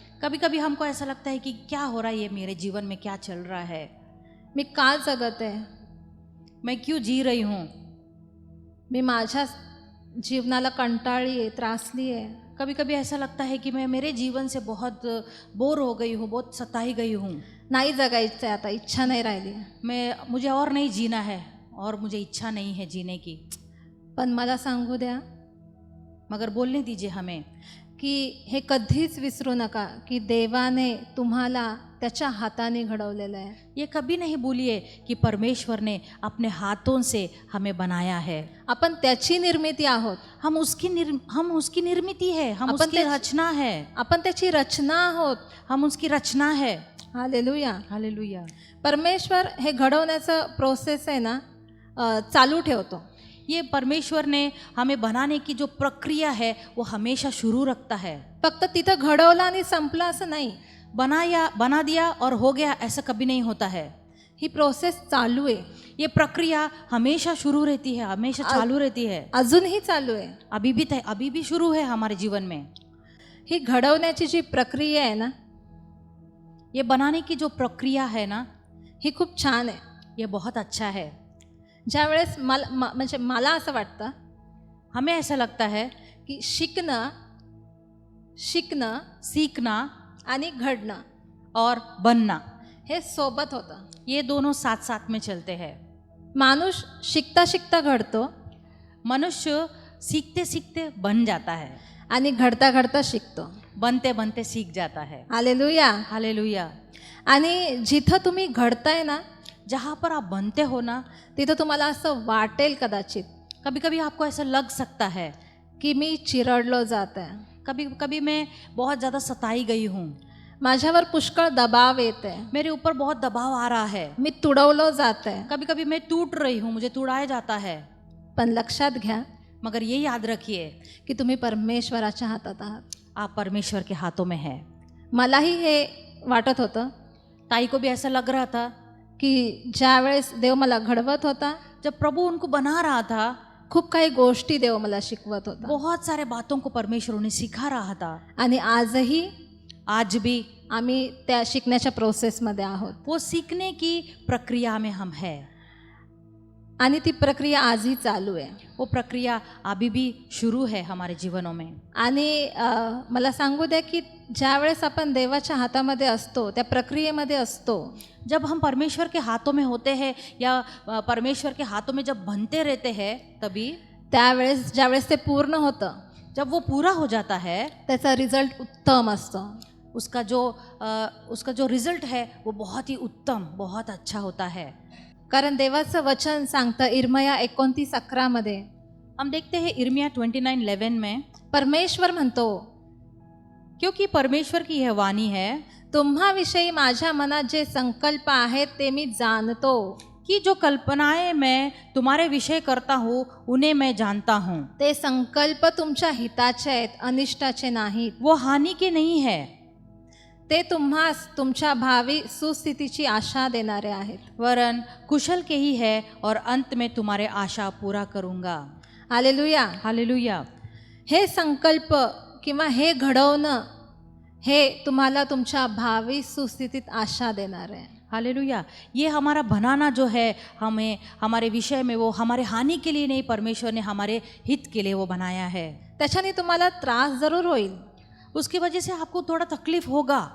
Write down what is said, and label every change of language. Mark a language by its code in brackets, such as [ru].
[hi] कभी कभी हमको ऐसा लगता है कि क्या हो रहा है, ये मेरे जीवन में क्या चल रहा है, [mr] मी का जगत आहे, [hi] मैं क्यों जी रही हूँ. [mr] मी माझ्या जीवनाला कंटाळली आहे, त्रासली आहे. [hi] कभी कभी ऐसा लगता है कि मैं मेरे जीवन से बहुत बोर हो गई हूँ, बहुत सताई गई हूँ, [mr] नाही जगायचं आहे, आता इच्छा नाही राहिली. [hi] मुझे और नहीं जीना है और मुझे इच्छा नहीं है जीने की. [mr] पण मला सांगू द्या [hi] मगर बोलने दीजिए हमें [mr] की हे कधीच विसरू नका की देवाने तुम्हाला त्याच्या हाताने घडवलेलं आहे. [hi] ये कभी नहीं भूलिए कि परमेश्वर ने अपने हाथों से हमें बनाया है. [mr] आपण त्याची निर्मिती आहोत. [hi] हम उसकी निर्मिती है, हम अपन उसकी रचना है, [mr] आपण त्याची रचना आहोत. [hi] हम उसकी रचना है. हालेलुया. हालेलुया. [mr] परमेश्वर हे घडवण्याचं प्रोसेस आहे ना चालू ठेवतो. [hi] ये परमेश्वर ने हमें बनाने की जो प्रक्रिया है वो हमेशा शुरू रखता है. [mr] फक्त तिथं घडवलं आणि संपलं असं नाही. [hi] बना दिया और हो गया, ऐसा कभी नहीं होता है. [mr] ही प्रोसेस चालू आहे. [hi] ये प्रक्रिया हमेशा शुरू रहती है, हमेशा चालू रहती है. [mr] अजूनही चालू आहे. [hi] अभी भी शुरू है हमारे जीवन में. [mr] ही घडवण्याची जी प्रक्रिया आहे ना, [hi] ये बनाने की जो प्रक्रिया है ना, [mr] ही खूप छान आहे. [hi] ये बहुत अच्छा है. [mr] ज्यावेळेस मला असं वाटतं, [hi] हमें ऐसा लगता है [mr] की शिकणं, [hi] सीखना [mr] आणि घडणं [hi] और बनना [mr] हे सोबत होतं. [hi] ये दोनों साथ साथ में चलते हैं. [mr] माणूस शिकता शिकता घडतो [hi] मनुष्य सीखते सीखते बन जाता है [mr] आणि घडता घडता शिकतो. [hi] बनते बनते सीख जाता है. हालेलुया. हालेलुया. [mr] आणि जिथं तुम्ही घडताय ना, [hi] जहाँ पर आप बनते हो ना, [mr] तिथं तुम्हाला असं वाटेल कदाचित [hi] कभी कभी आपको ऐसा लग सकता है [mr] की मी चिरडलो जात आहे, [hi] कभी कभी मैं बहुत ज़्यादा सताई गई हूँ, [mr] माझ्यावर पुष्कळ दबाव येत आहे, [hi] मेरे ऊपर बहुत दबाव आ रहा है, [mr] मी तुडवलो जात आहे. [hi] कभी कभी मैं टूट रही हूँ, मुझे तुड़ाया जाता है. [mr] पण लक्षात घ्या [hi] मगर ये याद रखिए [mr] की तुम्ही परमेश्वराच्या हातात आहात. [hi] आप परमेश्वर के हाथों में है. [mr] मलाही हे वाटत होतं [hi] ताई को भी ऐसा लग रहा था [mr] की ज्या वेळेस देव मला घडवत होता, [hi] जब प्रभु उनको बना रहा था, [mr] खूप काही गोष्टी देव मला शिकवत होता. [hi] बहुत सारे बातों को परमेश्वर उन्हें सिखा रहा था. [mr] आणि आजही [hi] आज भी [mr] आम्ही त्या शिकण्याच्या प्रोसेसमध्ये आहोत. [hi] वो सीखने की प्रक्रिया में हम है. [mr] आणि ती प्रक्रिया आजही चालू आहे. [hi] वो प्रक्रिया अभी भी शुरू है हमारे जीवनों में. [mr] आणि मला सांगू द्या की ज्या वेळेस आपण देवाच्या हातामध्ये असतो, त्या प्रक्रियेमध्ये असतो, [hi] जब हम परमेश्वर के हाथों में होते हैं या परमेश्वर के हाथों में जब बनते रहते हैं, तभी [mr] त्यावेळेस ज्यावेळेस ते पूर्ण होतं, [hi] जब वो पूरा हो जाता है, [mr] त्याचा रिझल्ट उत्तम असतो. [hi] उसका जो रिजल्ट है वो बहुत ही उत्तम, बहुत अच्छा होता है. [mr] कारण देवाचं वचन सांगतं इर्मया 29:11 [hi] हम देखते हैं इर्मिया 29:11 में, [mr] परमेश्वर म्हणतो, [hi] क्योंकि परमेश्वर की यह वाणी है [mr] तुम्हाविषयी माझ्या मनात जे संकल्प आहेत ते मी जाणतो. [hi] कि जो कल्पनाएं मैं तुम्हारे विषय करता हूँ उन्हें मैं जानता हूँ, [mr] ते संकल्प तुमच्या हिताचे आहेत, अनिष्टाचे नाहीत. [hi] वो हानि के नहीं है, [mr] ते तुम्हास तुमच्या भावी सुस्थितीची आशा देणारे आहेत. [hi] वरन कुशल के ही है और अंत में तुम्हारे आशा पूरा करूँगा. हालेलुया. हालेलुया. [mr] हे संकल्प किंवा हे घडवणं हे तुम्हाला तुमच्या भावी सुस्थितीत आशा देणार आहे. हालेलुया. [hi] ये हमारा बनाना जो है हमें हमारे विषय में, वो हमारे हानि के लिए नहीं, परमेश्वर ने हमारे हित के लिए वो बनाया है. [mr] त्याच्याने तुम्हाला त्रास जरूर होईल, [hi] उसकी वजह से आपको थोड़ा तकलीफ होगा,